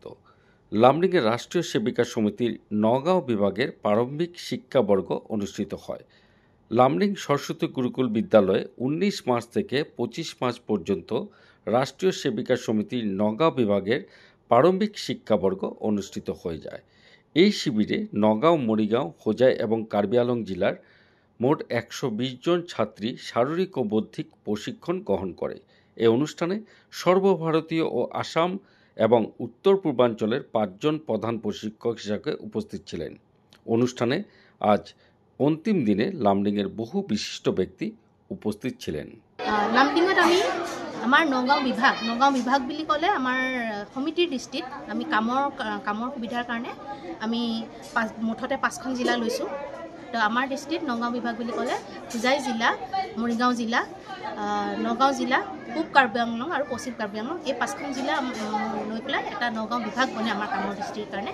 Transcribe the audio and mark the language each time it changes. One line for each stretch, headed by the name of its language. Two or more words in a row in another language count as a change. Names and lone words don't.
Bangla: লামডিংয়ের রাষ্ট্রীয় সেবিকা সমিতির নগাঁও বিভাগের প্রারম্ভিক শিক্ষাবর্গ অনুষ্ঠিত হয়। লামডিং সরস্বতী গুরুকুল বিদ্যালয়ে 19 মার্চ থেকে 25 মার্চ পর্যন্ত রাষ্ট্রীয় সেবিকা সমিতির নগাঁও বিভাগের প্রারম্ভিক শিক্ষাবর্গ অনুষ্ঠিত হয়ে যায়। এই শিবিরে নগাঁও, মরিগাঁও, হোজাই এবং কার্বি আংলং জেলার মোট 120 জন ছাত্রী শারীরিক ও বৌদ্ধিক প্রশিক্ষণ গ্রহণ করে। এই অনুষ্ঠানে সর্বভারতীয় ও আসাম এবং উত্তর পূর্বাঞ্চলের 5 জন প্রধান প্রশিক্ষক হিসেবে উপস্থিত ছিলেন। অনুষ্ঠানে আজ অন্তিম দিনে লামডিংয়ের বহু বিশিষ্ট ব্যক্তি উপস্থিত ছিলেন।
Assamese: লামডিংত আমি আমাৰ নগাঁও বিভাগ বুলি ক'লে আমাৰ সমিতিৰ দৃষ্টিত আমি কামৰ সুবিধাৰ কাৰণে আমি মুঠতে 5খন জিলা লৈছোঁ। তো আমাৰ দৃষ্টিত নগাঁও বিভাগ বুলি ক'লে হোজাই জিলা, মৰিগাঁও জিলা, নগাঁও জিলা, পূব কাৰ্বি আংলং আৰু পশ্চিম কাৰ্বি আংলং, এই 5খন জিলা লৈ পেলাই এটা নগাঁও বিভাগ বনে আমাৰ কামৰ দৃষ্টিৰ কাৰণে।